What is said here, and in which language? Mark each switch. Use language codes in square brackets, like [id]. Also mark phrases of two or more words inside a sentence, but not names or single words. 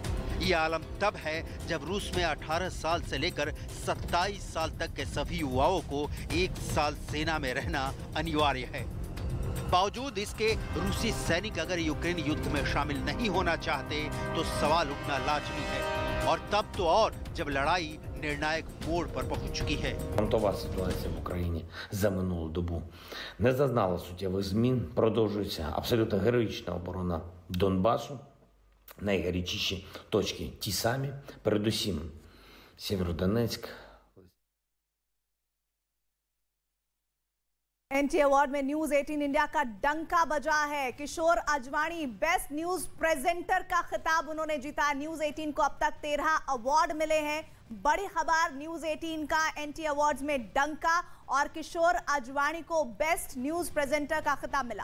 [hi] ये आलम तब है जब रूस में 18 साल से लेकर 27 साल तक के सभी युवाओं को 1 साल सेना में रहना अनिवार्य है। बावजूद इसके रूसी सैनिक अगर यूक्रेन युद्ध में शामिल नहीं होना चाहते तो सवाल उठना लाजमी है, और तब तो और जब लड़ाई निर्णायक मोड़ पर पहुंच चुकी है। [uk] Фронтова ситуація в Україні за минулу добу не зазнала суттєвих змін. Продовжується абсолютно героїчна оборона Донбасу. Найгарячіші точки ті самі, передусім Сєвєродонецьк, [hi] एनटी अवार्ड में न्यूज 18 इंडिया का डंका बजा है। किशोर अजवाणी [en] best news presenter [hi] का खिताब उन्होंने जीता। न्यूज 18 को अब तक 13 अवार्ड मिले हैं। बड़ी खबर, न्यूज 18 का एनटी अवार्ड्स में डंका और किशोर अजवाणी को [en] best news presenter [hi] का खिताब मिला।